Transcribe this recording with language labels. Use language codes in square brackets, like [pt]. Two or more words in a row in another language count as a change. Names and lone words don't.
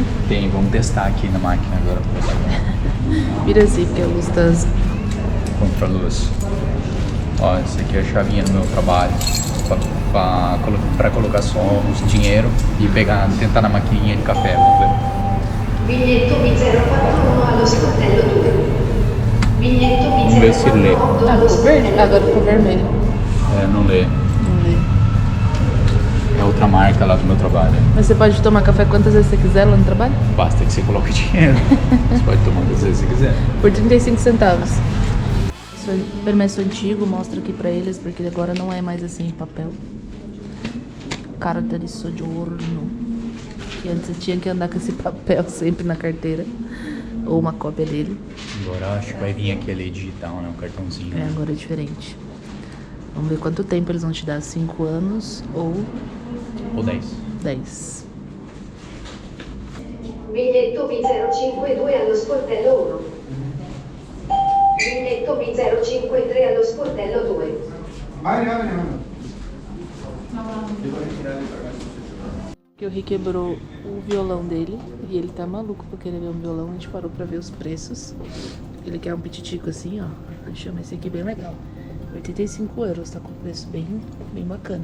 [pt] Tem, vamos testar aqui na máquina agora para ver. Vira assim, porque a luz tá... Contra a luz. Ó, essa aqui é a chavinha do meu trabalho. Para colocar só os dinheiro e tentar na maquininha de café, vamos ver. [it] Biglietto B041 allo sportello 2. Biglietto [pt] Vamos ver se lê. Ah, ficou verde? Agora ficou vermelho. Não lê. Não lê. É outra marca lá do meu trabalho. Mas você pode tomar café quantas vezes você quiser lá no trabalho? Basta que você coloque dinheiro. Você pode tomar quantas vezes você quiser. Por 35 centavos. Esse permesso antigo, mostra aqui pra eles, porque agora não é mais assim em papel. Carta de soggiorno. Que antes você tinha que andar com esse papel sempre na carteira. Ou uma cópia dele. Agora acho que vai vir aqui a lei digital, né? Um cartãozinho. Agora é diferente. Vamos ver quanto tempo eles vão te dar. 5 anos ou 10. 10. [it] Biglietto B052 allo sportello 1. Biglietto B053 allo sportello 2. [pt] Que o Rick quebrou o violão dele e ele tá maluco pra querer ver um violão. A gente parou pra ver os preços. Ele quer um pititico assim, ó. Chama esse aqui bem legal. 85 euros, tá com preço bem bacana.